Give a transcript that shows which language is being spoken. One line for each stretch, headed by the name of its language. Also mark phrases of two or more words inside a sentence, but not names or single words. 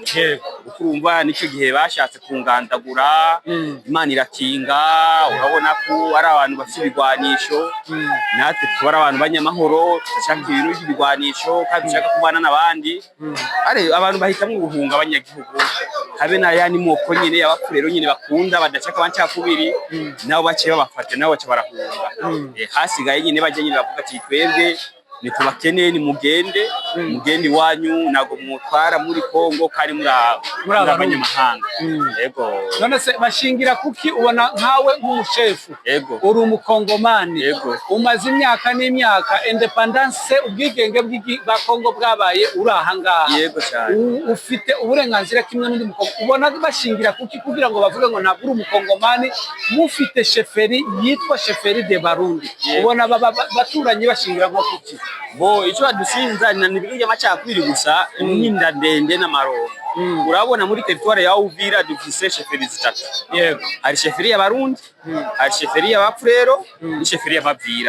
Kinyarwanda: Ukurumva nicyo gihe bashatse kungandagura, Imana irakinga. Urabona ko ari abantu bafite ibigwanisho, natwe tuba ari abantu banyamahoro, dushaka ibintu by'ibigwanisho kandi dushaka kubana n'abandi. Abantu bahitamo guhunga abanyagihugu, habe n'ayandi moko nyine y'abapfurero nyine bakunda badashaka abancakubiri, nabo baciye babafata, nabo baciye barahunga. Hasigaye nyine bajya nyine bavuga ati twebwe nitubakeneye ni mugende wanyu, nago mutwara muri Kongo kandi muri abanyamahanga. Yego. None se bashingira kuki ubona nkawe nk'umushefu? Uri umukongomani, umaze imyaka n'imyaka, independence ubwigenge bwa Kongo bwabaye uri aha ngaha. Yego cyane. Ufite uburenganzira kimwe n'undi mukongo. Ubona bashingira kuki kugira ngo bavuge ngo ntabwo uri umukongomani, mufite chefferie yitwa chefferie de Barundi? Ubona baturanyi bashingira nko kuki? Icyo badusinza ni ibintu by'amacakubiri gusa, n'inda ndende n'amaronko. Urabona muri territoire ya Uvira dufise chefferie 3. Hari chefferie y'Abarundi, hari chefferie y'Abapfurero, ni chefferie y'Abavira.